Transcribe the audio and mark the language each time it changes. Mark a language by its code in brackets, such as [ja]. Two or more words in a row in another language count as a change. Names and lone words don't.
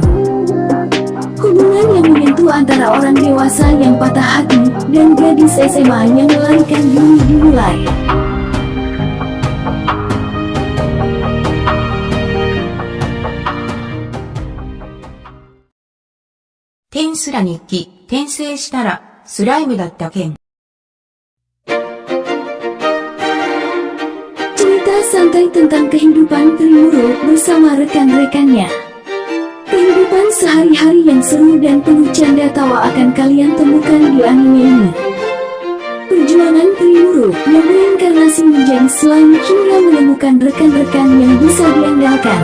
[id] Hubungan yang menyentuh antara orang dewasa yang patah hati dan gadis SMA yang melarikan diri dimulai. Tensura Nikki, 転生したらスライムだった件。 Cerita santai tentang kehidupan Rimuru bersama rekan-rekannya. Kehidupan sehari-hari yang seru dan penuh canda tawa akan kalian temukan di anime ini. Perjuangan Rimuru yang reinkarnasi menjadi slime hingga menemukan rekan-rekan yang bisa diandalkan.